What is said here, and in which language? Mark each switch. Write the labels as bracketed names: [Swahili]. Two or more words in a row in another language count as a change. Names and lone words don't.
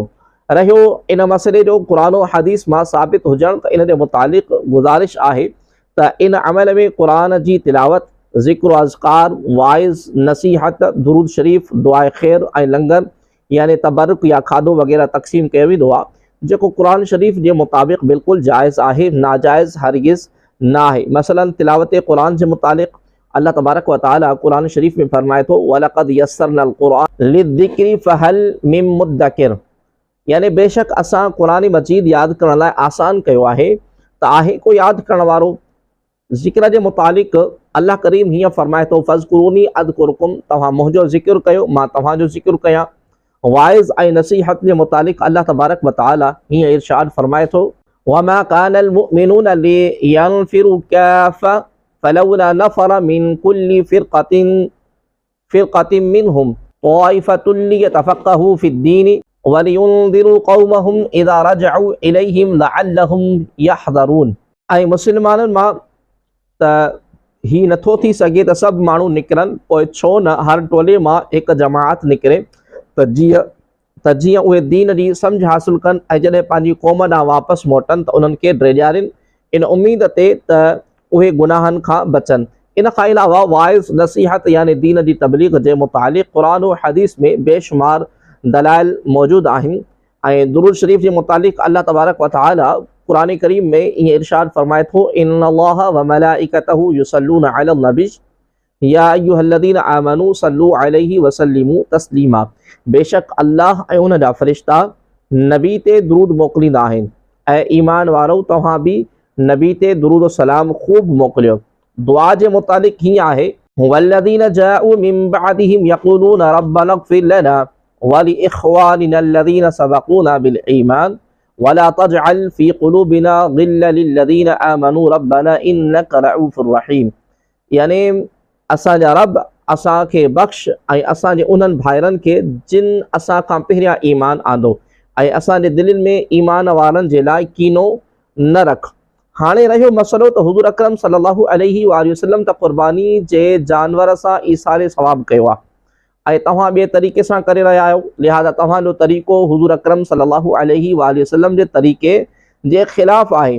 [Sindhi] रहियो इन मसइले जो क़ुरान और हदीस मां साबित हुजण, त इन जे मुतालिक़ गुज़ारिश आहे त इन अमल में क़ुरान जी तिलावत, ज़िक्र अज़कार, वाइज़, नसीहत, दुरूद शरीफ़, दुआए ख़ैर ऐं लंगर यानी तबरुक या खाधो वग़ैरह तक़सीम कयो वेंदो आहे, जेको क़ुरान शरीफ़ जे मुताबिक़ बिल्कुलु जाइज़ आहे, नाजाइज़ हरगिज़ न आहे। मसलन तिलावत क़ुरान जे मुतालिक़ [Arabic] الله تبارك وتعالى [Sindhi] कुरान शरीफ में फरमाए थो [Arabic] ولقد يسرنا القرآن للذكر فهل من مدكر, [Sindhi] यानी बेशक असां कुरान मजीद यादि करण लाइ आसान कयो आहे, त आहे को यादि करण वारो। ज़िक्र जे मुतालिक़ अल्लाह करीम हीअं फरमाए थो [Arabic] فاذكروني أذكركم, [Sindhi] तव्हां मुंहिंजो ज़िक्र कयो मां तव्हांजो ज़िक्र कयां। वाइज़ ऐं नसीहत जे मुतालिक़ [Arabic] الله تبارك وتعالى [Sindhi] हीअं इरशाद फरमाए थो [Arabic] وما كان المؤمنون لينفروا كافة فلولا نفر من كل فرقة منهم طائفة ليتفقهوا في الدين ولينذروا قومهم إذا رجعوا إليهم لعلهم يحذرون. [Sindhi] ऐं मुस्लमाननि मां त ही नथो थी सघे त सभु माण्हू निकिरनि, पोइ छो न हर टोले मां हिकु जमात निकिरे त जीअं उहे दीन जी सम्झ हासिल कनि ऐं जॾहिं पंहिंजी क़ौम ॾांहुं वापसि मोटनि त उन्हनि खे ड्रेजारिन इन उम्मीद ते त उहे गुनाहनि खां बचनि। इन खां अलावा वाइज़ नसीहत यानी दीन जी तबलीग जे मुतालिक़ क़ुरान और हदीस में बेशुमार दलाइल मौजूदु आहिनि। ऐं दुरूद शरीफ़ जे मुतालिक़ [Arabic] الله تبارك وتعالى [Sindhi] कुरान करीम में ईअं इरशाद फरमाए थो [Arabic] إن الله وملائكته يصلون على النبي يا أيها الذين آمنوا صلوا عليه وسلموا تسليما. [Sindhi] बेशक अल्लाह ऐं उन जा फ़रिश्ता नबी ते दुरूद मोकिलींदा आहिनि ऐं ईमान वारो तव्हां बि नबी ते दुरूद सलाम ख़ूब मोकिलियो। दुआ जे मुतालिक़ हीअं आहे [Arabic] والذين جاءوا من بعدهم يقولون ربنا اغفر لنا ولإخواننا الذين سبقونا بالإيمان ولا تجعل في قلوبنا غلا للذين آمنوا ربنا إنك رءوف رحيم, [Sindhi] यानी असांजा रब असांखे बख़्श ऐं असांजे उन्हनि भाइरनि खे जिन असां खां पहिरियां ईमान आंदो ऐं असांजे दिलनि में ईमान वारनि जे लाइ कीनो न रख। हाणे रहियो मसलो त हुज़ूर अकरम [Arabic] صلى الله عليه وسلم [Sindhi] त क़ुर्बानी जे जानवर सां ईसारे सवाब कयो आहे ऐं तव्हां ॿिए तरीक़े सां करे रहिया आहियो, लिहाज़ा तव्हांजो तरीक़ो हुज़ूर अकरम [Arabic] صلى الله عليه وسلم [Sindhi] जे तरीक़े जे ख़िलाफ़ु आहे।